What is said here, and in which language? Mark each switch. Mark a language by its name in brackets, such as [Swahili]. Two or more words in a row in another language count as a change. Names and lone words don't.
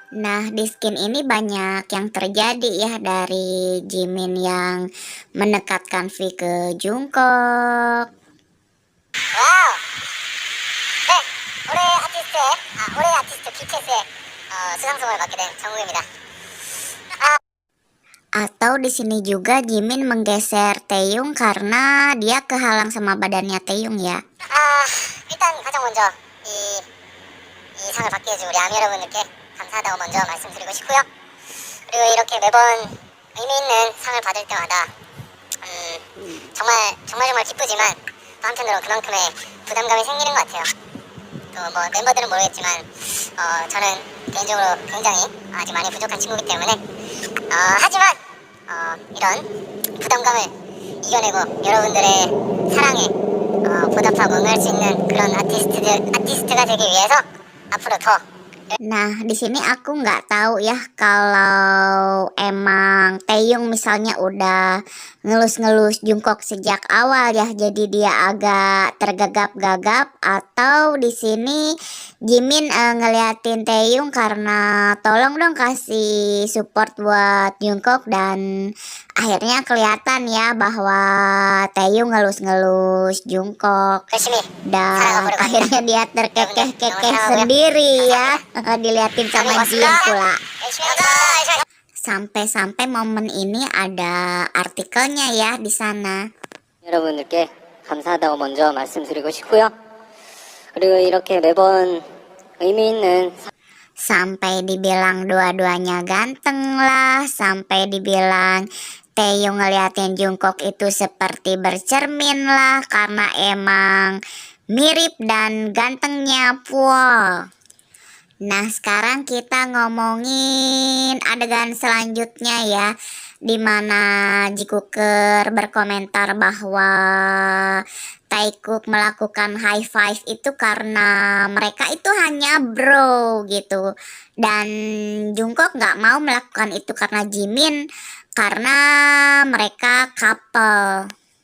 [Indonesian] Nah, di skin ini banyak yang terjadi ya dari Jimin yang mendekatkan V ke Jungkook. [Korean] 와우. 네, 올해 아티스트 BTS의 수상소감을 맡게 된 정국입니다. [Indonesian] Atau di sini juga Jimin menggeser Taeyong karena dia kehalang sama badannya Taeyong ya. [Korean] 일단 가장 먼저 이 상을 받게 해준 우리 아미 여러분들께 감사하다고 먼저 말씀드리고 싶고요. 그리고 이렇게 매번 의미 있는 상을 받을 때마다 정말 기쁘지만 또 한편으로 그만큼의 부담감이 생기는 것 같아요. 또 뭐 멤버들은 모르겠지만 저는 개인적으로 굉장히 아직 많이 부족한 친구이기 때문에 하지만 이런 부담감을 이겨내고 여러분들의 사랑에 보답하고 응할 수 있는 그런 아티스트가 되기 위해서 앞으로 더 [Indonesian] Nah, di sini aku nggak tahu ya kalau emang Taeyong misalnya udah ngelus-ngelus Jungkook sejak awal ya, jadi dia agak tergagap-gagap, atau di sini Jimin ngeliatin Taeyong karena tolong dong kasih support buat Jungkook, dan akhirnya kelihatan ya bahwa Taeyong ngelus-ngelus Jungkook [Korean] 열심히 [Indonesian] dan akhirnya dia terkekeh-kekeh sendiri ya. Diliatin sama Jin pula. [Korean] 열심히 하자. [Indonesian] Sampai-sampai momen ini ada artikelnya ya di sana. [Korean] 여러분들께 감사하다고 먼저 말씀드리고 싶고요. 그리고 이렇게 매번 의미 있는 [Indonesian] Sampai dibilang dua-duanya ganteng lah, sampai dibilang Taeyong ngeliatin Jungkook itu seperti bercermin lah, karena emang mirip dan gantengnya Pua. Nah, sekarang kita ngomongin adegan selanjutnya ya, dimana Jikook berkomentar bahwa Taekook melakukan [English] high five [Indonesian] itu karena mereka itu hanya bro gitu, dan Jungkook nggak mau melakukan itu karena Jimin, karena mereka couple.